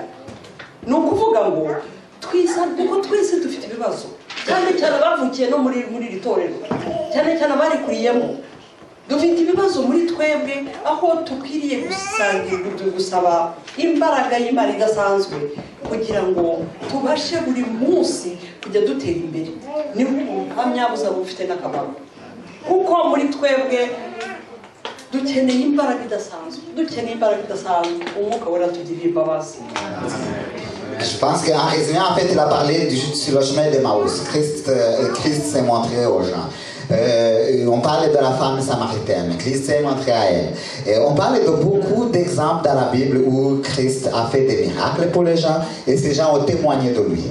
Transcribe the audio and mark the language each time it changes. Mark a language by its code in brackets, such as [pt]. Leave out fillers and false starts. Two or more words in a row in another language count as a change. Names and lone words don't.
[rw] Ni ukuvuga ngo kuko twese dufite ibibazo, cyane cyane abavukiye no muri iri torero, cyane cyane abarikuriyemo, dufite ibibazo muri twebwe, aho tukwiriye gusaba imbaraga y'Imana idasanzwe kugira ngo tubashe buri munsi kujya dutera imbere. Niho ubuhamya buzaba bufite n'akamaro, kuko muri twebwe dukeneye imbaraga idasanzwe, umwuka wera tugirira imbabazi. [fr] Je pense qu'en résumé, en fait, il a parlé sur le chemin d'Emmaüs. Christ s'est montré aux gens. On parle de la femme samaritaine. Christ s'est montré à elle. Et on parle de beaucoup d'exemples dans la Bible où Christ a fait des miracles pour les gens et ces gens ont témoigné de lui.